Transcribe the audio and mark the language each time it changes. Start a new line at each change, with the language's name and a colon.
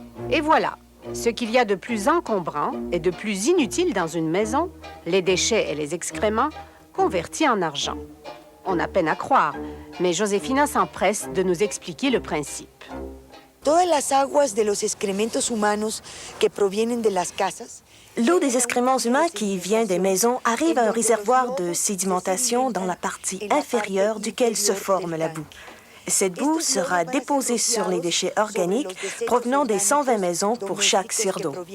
French: Et voilà, ce qu'il y a de plus encombrant et de plus inutile dans une maison, les déchets et les excréments, convertis en argent. On a peine à croire, mais Josefina s'empresse de nous expliquer le principe.
Spanish: Todas las aguas de los excrementos humanos que provienen de las casas.
French: L'eau des excréments humains qui vient des maisons arrive à un réservoir de sédimentation dans la partie inférieure duquel se forme la boue. Cette boue sera déposée sur les déchets organiques provenant des 120 maisons pour chaque CIR d'eau.